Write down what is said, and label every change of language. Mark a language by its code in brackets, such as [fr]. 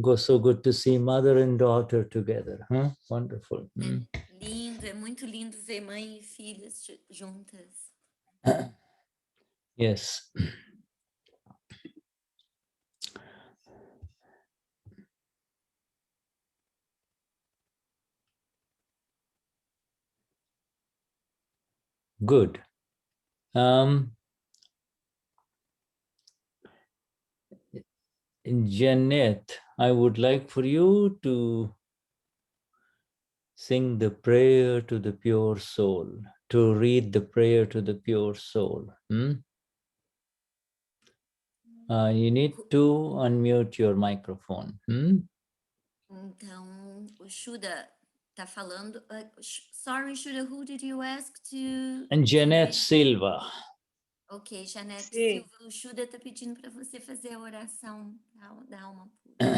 [en] So good to see mother and daughter together. Huh? Wonderful. Mm. [pt] Lindo, é muito lindo ver mãe e filhas juntas. [en] Yes. Good. Janet, I would like for you to sing the prayer to the pure soul, to read the prayer to the pure soul. You need to unmute your microphone. [pt] Então, o Shuddha está falando. [en] Sorry, Shuddha, who did you ask to? And Janet Silva. [pt] Ok, Janete Sim. Silva, o Shuddha está pedindo para você fazer a oração da alma pura.